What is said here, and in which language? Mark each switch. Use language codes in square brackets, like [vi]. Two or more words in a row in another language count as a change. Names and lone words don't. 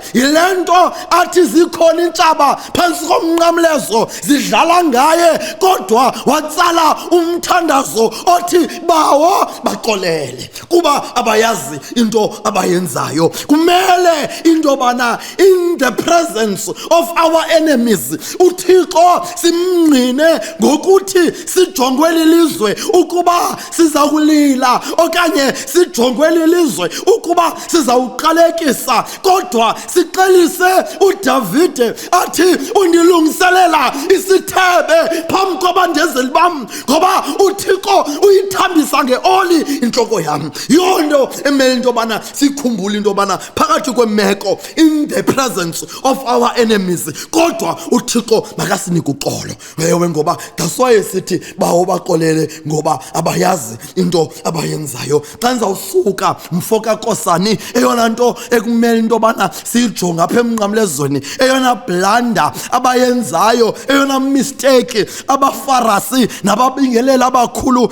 [xh] Yile nto athi zikhona intshaba phansi komnqamlezo zidlala ngaye, kodwa watsala umthandazo othi bawo baxolele kuba abayazi into abayenzayo. Kumele into bana [en] in the presence of our enemies [xh] uThixo simngqine ngokuthi sijongwe lilizwe ukuba siza kulila okanye sijongwe lilizwe ukuba sizawuqalekisa, kodwa siqelise uDavide athi undilungiselela isithebe phambi kwabandezeli bam ngoba uThixo uyithambisa ngeoli inhloko yami. Yonto emele into bana sikhumbule into bana phakathi kwemeko [en] in the presence of our enemies [xh] kodwa uThixo makasinike uxolo. Ewe ngoba [en] that's why [xh] sithi bawo baxolele ngoba abayazi into abayenzayo. Xa ndizawusuka mfoka Kosani, eyona nto ekumele into bana siyijonga apha emnqamlezweni, eyona blanda abayenzayo, eyona mistake abafarasi nababingelela abakhulu